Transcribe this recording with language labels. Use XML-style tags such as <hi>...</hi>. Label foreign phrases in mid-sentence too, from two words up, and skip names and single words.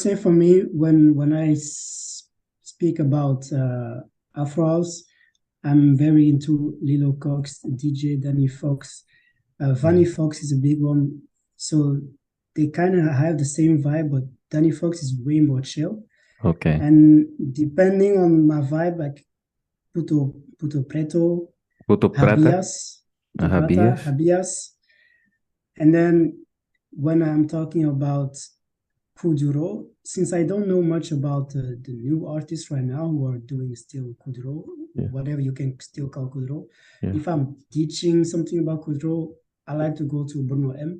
<en>say for me, when I speak about Afro house, I'm very into Lilo Cox, DJ Danny Fox. Vanny Mm. Fox is a big one. So they kind of have the same vibe, but Danny Fox is way more chill. Okay. And depending on my vibe, like Puto Preto, Puto Prata? Habias, Puto Prata, Rabias? Habias. And then when I'm talking about Kuduro, since I don't know much about the new artists right now who are doing still Kuduro, Yeah, whatever you can still call Kuduro, yeah. if I'm teaching something about Kuduro, I like to go to Bruno M.</en>